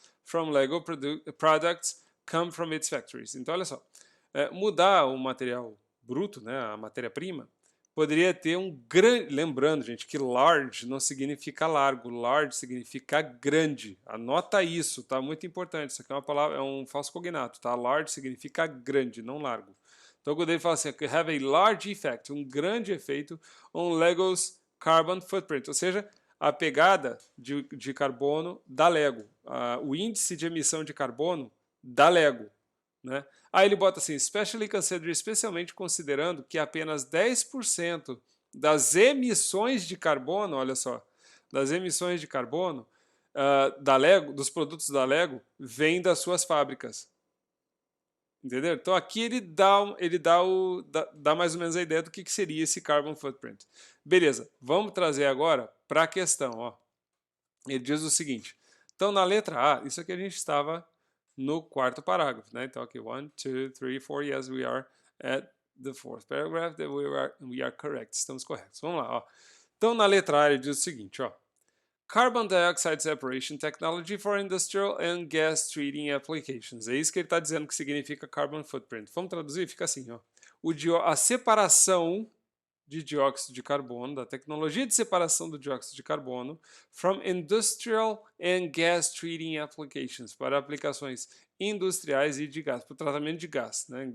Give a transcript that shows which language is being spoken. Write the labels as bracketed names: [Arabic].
[English] From Lego products come from its factories. [Portuguese] Então, olha só, mudar o material bruto, né, a matéria-prima, poderia ter um grande... Lembrando, gente, que large não significa largo, large significa grande. Anota isso, tá? Muito importante. Isso aqui é uma palavra, é um falso cognato, tá? Large significa grande, não largo. Então, quando ele fala assim, [English] have a large effect, [Portuguese] um grande efeito [English] on Lego's carbon footprint, [Portuguese] ou seja, a pegada de carbono da Lego, o índice de emissão de carbono da Lego. Né? Aí ele bota assim, especialmente considerando que apenas 10% das emissões de carbono, olha só, das emissões de carbono da Lego, dos produtos da Lego, vêm das suas fábricas. Entendeu? Então aqui ele dá mais ou menos a ideia do que seria esse carbon footprint. Beleza, vamos trazer agora para a questão. Ó. Ele diz o seguinte, então na letra A, isso aqui a gente estava no quarto parágrafo, né? Então aqui, [English] 1, 2, 3, 4, yes, we are at the fourth paragraph, that we are correct, [Portuguese] estamos corretos. Vamos lá, ó. Então na letra A ele diz o seguinte, ó. [English] Carbon dioxide separation technology for industrial and gas treating applications. [Portuguese] É isso que ele está dizendo que significa carbon footprint. Vamos traduzir? Fica assim, ó. A separação de dióxido de carbono, da tecnologia de separação do dióxido de carbono [English] from industrial and gas treating applications, [Portuguese] para aplicações industriais e de gás, para o tratamento de gás, né?